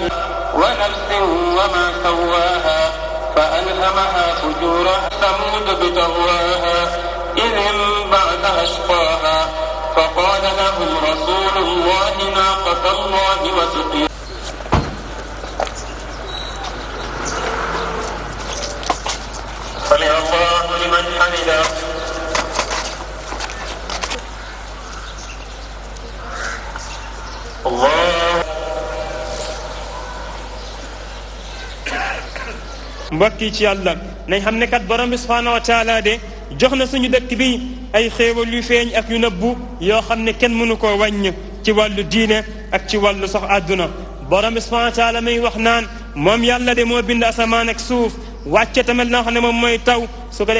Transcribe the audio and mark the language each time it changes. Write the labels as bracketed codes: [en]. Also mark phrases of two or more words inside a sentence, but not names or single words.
[ar] ونفس وما سواها فألهمها فجورها ثمود بتغواها إذ انبعث أشقاها فقال لهم رسول الله ناقة الله وسقياها الله لمن حمده الله [wo] mbokk yi ci yàlla nañ xam ne kat borom bi [ar] سبحانه وتعالى [wo] de jox na suñu dëkk bi ay xéewal yu feeñ ak yu nëbbu yoo xam ne kenn mënu koo wàññ ci wàllu diine ak ci wàllu sax àdduna borom bi [ar] سبحانه وتعالى [wo] may wax naan moom yàlla de moo bind asamaan ak suuf wàcce tamit loo xam ne moom mooy taw su ko